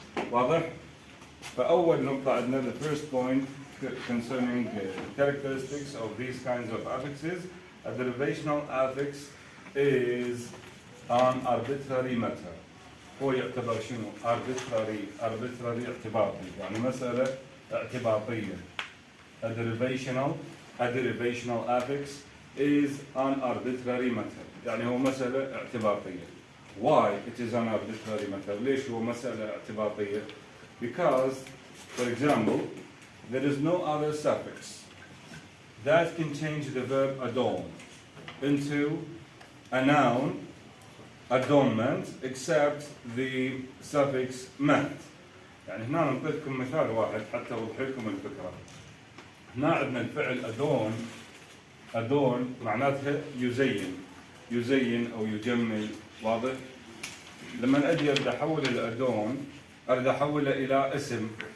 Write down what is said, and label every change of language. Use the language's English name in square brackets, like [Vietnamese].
[Arabic] واضح؟ فأول نقطة عندنا [English] the first point concerning characteristics of these kinds of affixes. A derivational affix is an arbitrary matter. [Arabic] هو يعتبر شنو؟ arbitrary اعتباطي، يعني مسألة اعتباطية. [English] A derivational affix is an arbitrary matter. [Arabic] يعني هو مسألة اعتباطية. [English] Why it is an arbitrary matter? [Arabic] ليش هو مسألة اعتباطية? [English] Because, for example, there is no other suffix that can change the verb adorn into a noun adornment except the suffix mat. [Arabic] يعني هنا نعطيكم مثال واحد حتى أوضح لكم الفكرة. هنا عندنا الفعل adorn معناتها يزين أو يجمل. واضح؟ لما أجي أريد أحول الأدون أريد أحوله إلى اسم.